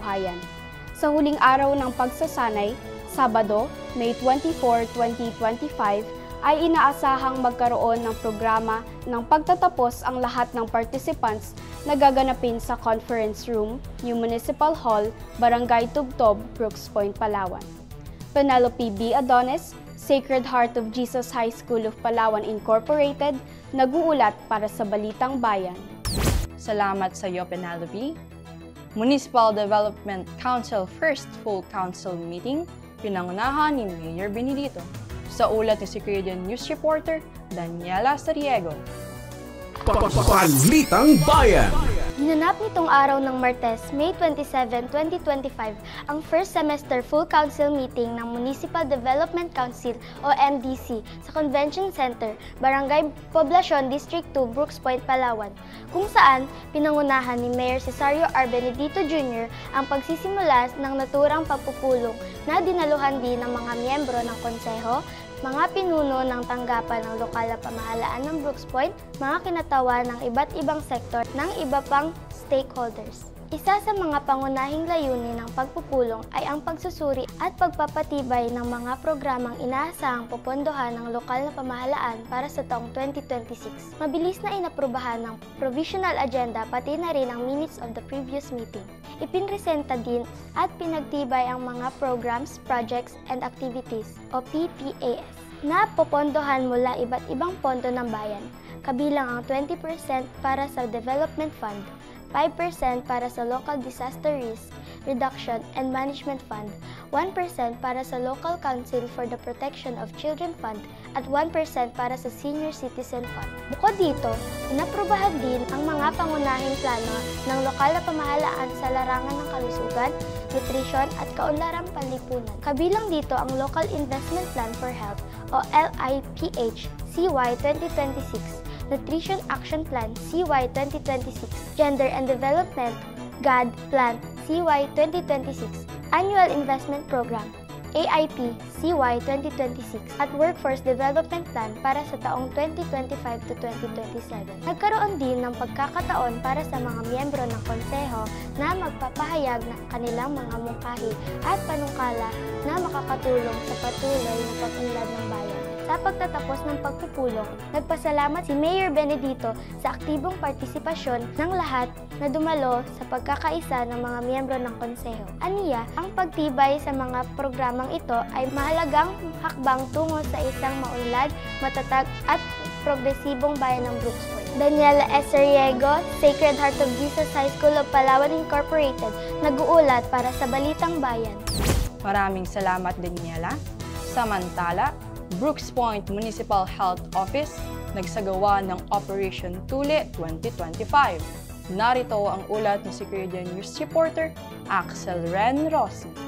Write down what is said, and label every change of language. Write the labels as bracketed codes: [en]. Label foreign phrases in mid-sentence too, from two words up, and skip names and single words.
[tl] Sa huling araw ng pagsasanay, Sabado, May 24, 2025, ay inaasahang magkaroon ng programa ng pagtatapos ang lahat ng participants na gaganapin sa Conference Room, New Municipal Hall, Barangay Tubtob, Brooks Point, Palawan. Penelope B. Adonis, Sacred Heart of Jesus High School of Palawan Incorporated, nag-uulat para sa Balitang Bayan. Salamat sa iyo, Penelope. [en] Municipal Development Council First Full Council Meeting, [tl] pinangunahan ni Mayor Benedito. Sa ulat ni [en] Secretariat News Reporter, [tl] Daniela Sariego. Balitang Bayan! Ginanap nitong araw ng Martes, May 27, 2025, ang [en] first semester full council meeting [tl] ng Municipal Development Council o MDC sa Convention Center, Barangay Poblacion, District 2, Brooks Point, Palawan, kung saan pinangunahan ni Mayor Cesario R. Benedito Jr. ang pagsisimula ng naturang pagpupulong na dinaluhan din ng mga miyembro ng konseho, mga pinuno ng tanggapan ng lokal na pamahalaan ng Brooks Point, mga kinatawan ng iba't ibang sektor ng iba pang stakeholders. Isa sa mga pangunahing layunin ng pagpupulong ay ang pagsusuri at pagpapatibay ng mga programang inaasahang popondohan ng lokal na pamahalaan para sa taong 2026. Mabilis na inaprubahan ng provisional agenda pati na rin ang [en] minutes of the previous meeting. [tl] Ipinresenta din at pinagtibay ang mga [en] programs, projects, and activities [tl] o PPAS na popondohan mula iba't ibang pondo ng bayan, kabilang ang 20% para sa Development Fund, 5% para sa Local Disaster Risk Reduction and Management Fund, 1% para sa Local Council for the Protection of Children Fund, at 1% para sa Senior Citizen Fund. Bukod dito, inaprubahan din ang mga pangunahing plano ng lokal na pamahalaan sa larangan ng kalusugan, nutrisyon at kaunlarang panlipunan. Kabilang dito ang Local Investment Plan for Health o LIPH CY 2026, Nutrition Action Plan CY 2026, Gender and Development GAD Plan CY 2026, Annual Investment Program AIP CY 2026 at Workforce Development Plan para sa taong 2025 to 2027. Nagkaroon din ng pagkakataon para sa mga miyembro ng konseho na magpapahayag ng kanilang mga mungkahi at panungkala na makakatulong sa patuloy na pag-unlad ng bayan. Sa pagtatapos ng pagpupulong, nagpasalamat si Mayor Benedito sa aktibong partisipasyon ng lahat na dumalo sa pagkakaisa ng mga miyembro ng konseho. Aniya, ang pagtibay sa mga programang ito ay mahalagang hakbang tungo sa isang maunlad, matatag at progresibong bayan ng Brooks Point. Daniela S. Sariego, Sacred Heart of Jesus High School of Palawan Incorporated, nag-uulat para sa Balitang Bayan. Maraming salamat, Daniela. Samantala, Brooks Point Municipal Health Office nagsagawa ng Operation Tule 2025. Narito ang ulat ni [en] Secretariat News Reporter [tl] Axel Ren Rossi.